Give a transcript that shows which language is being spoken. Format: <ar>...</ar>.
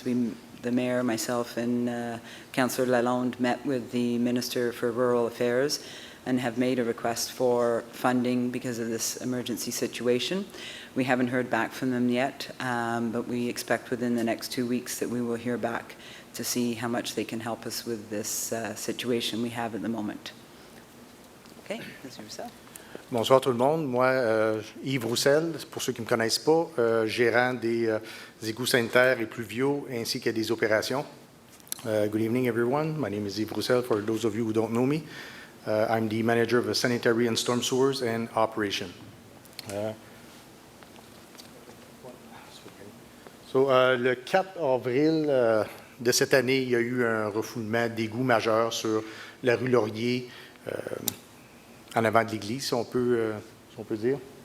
<en>The mayor, myself, and Councillor Lalonde met with the Minister for Rural Affairs and have made a request for funding because of this emergency situation. We haven't heard back from them yet, but we expect within the next 2 weeks that we will hear back to see how much they can help us with this situation we have at the moment. Okay, Mr. Roussel.</en> <fr>Bonsoir tout le monde. Moi, Yves Roussel, pour ceux qui ne me connaissent pas, gérant des égouts sanitaires et pluviaux ainsi que des opérations.</fr> <en>Good evening, everyone. My name is Yves Roussel, for those of you who don't know me. I'm the manager of the sanitary and storm sewers and operation.</en> <fr>Le 4 avril de cette année, il y a eu un refoulement d'égouts majeur sur la rue Laurier, en avant de l'église, si on peut dire.</fr>